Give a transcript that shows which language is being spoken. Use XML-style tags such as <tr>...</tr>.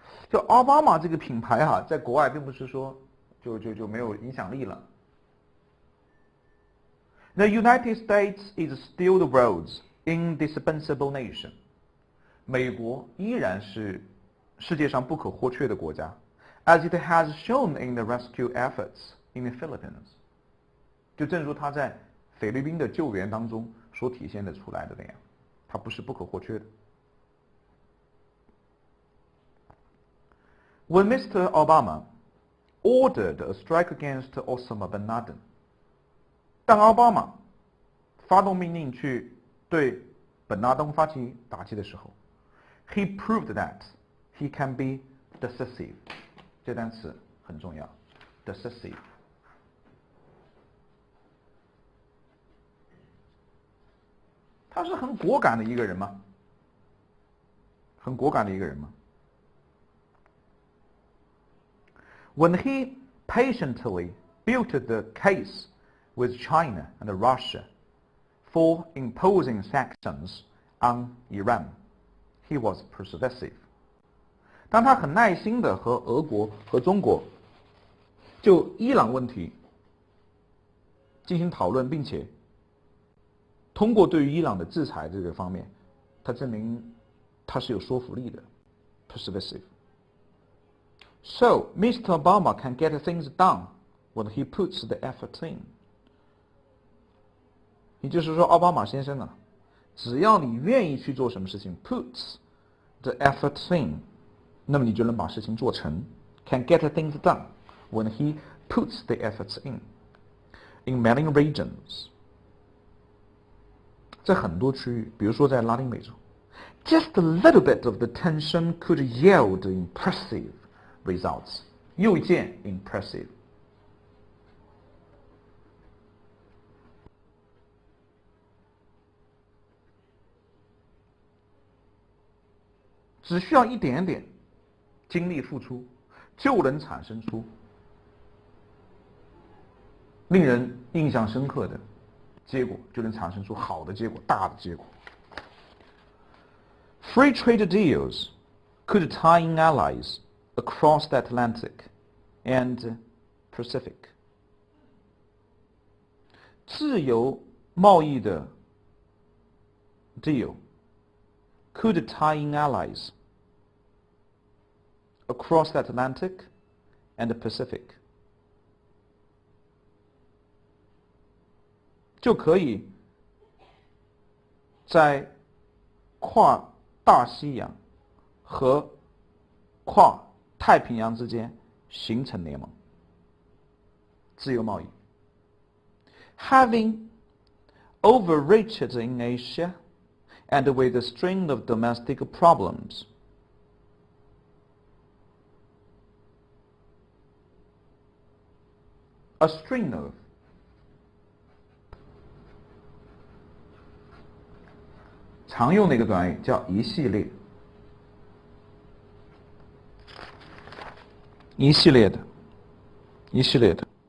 <zh>就奥巴马这个品牌在国外并不是说就没有影响力了。</zh> <en>The United States is still the world's indispensable nation.</en> <zh>美国依然是世界上不可或缺的国家</zh> <en>，as it has shown in the rescue efforts in the Philippines.</en> <zh>就正如它在菲律宾的救援当中所体现的出来的那样，它不是不可或缺的。</zh> <en>When Mr. Obama ordered a strike against Osama bin Laden，</en> <zh>当奥巴马发动命令去对本拉登发起打击的时候</zh> <en>，he proved that he can be decisive。</en> <zh>这单词很重要 ，decisive。他是很果敢的一个人吗？很果敢的一个人吗？</zh> <en>When he patiently built the case with China and Russia for imposing sanctions on Iran, he was persuasive.</en> <zh>当他很耐心地和俄国和中国就伊朗问题进行讨论，并且通过对于伊朗的制裁这个方面，他证明他是有说服力的 ，</zh> <en>persuasive。So, Mr. Obama can get things done when he puts the effort in.</en> <zh>也就是说，奥巴马先生只要你愿意去做什么事情 ，</zh> <en>puts the efforts in，</en> <zh>那么你就能把事情做成。</zh> <en>Can get things done when he puts the efforts in. In many regions，</en> <zh>在很多区域，比如说在拉丁美洲</zh> <en>，just a little bit of the tension could yield impressive results。</en> <zh>又见 impressive。只需要一点点精力付出，就能产生出令人印象深刻的结果，就能产生出好的结果，大的结果。</zh> <en>Free trade deals could tie in allies across the Atlantic and Pacific。</en> <zh>自由贸易的</zh> <en>deal could tie in allies across the Atlantic and the Pacific，</en> <zh>就可以在跨大西洋和跨太平洋之间形成联盟，自由贸易。</zh> <en>Having overreached in Asia and with a string of domestic problems， a string of</en> <zh>常用的一个短语叫一系列，一系列的，一系列的。</zh>